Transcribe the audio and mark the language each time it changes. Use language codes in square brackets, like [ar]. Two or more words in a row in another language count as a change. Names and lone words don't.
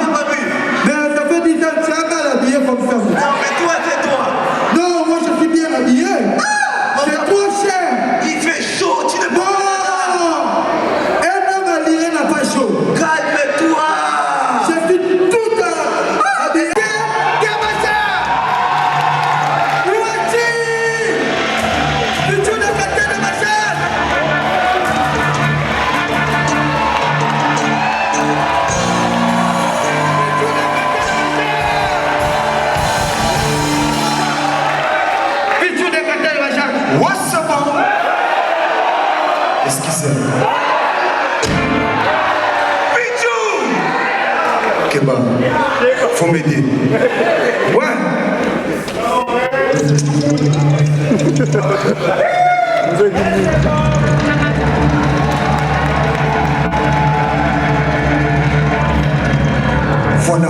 [fr] Mais ça fait 10 ans, tu as mal habillé comme ça. Non, mais toi, c'est toi. Non, moi je suis bien habillé. C'est trop cher. Il fait chaud, tu ne peux Non! pas. Un homme habillé n'a pas chaud. Calme-toi. Je suis tout habillé. Gamasa! Louati! Pichou de Katé de Machel! Pichou de Katé de Machel! [en] What's up? [fr] Excusez-moi. Pichou! Keba, faut m'aider. Ouais. Voilà.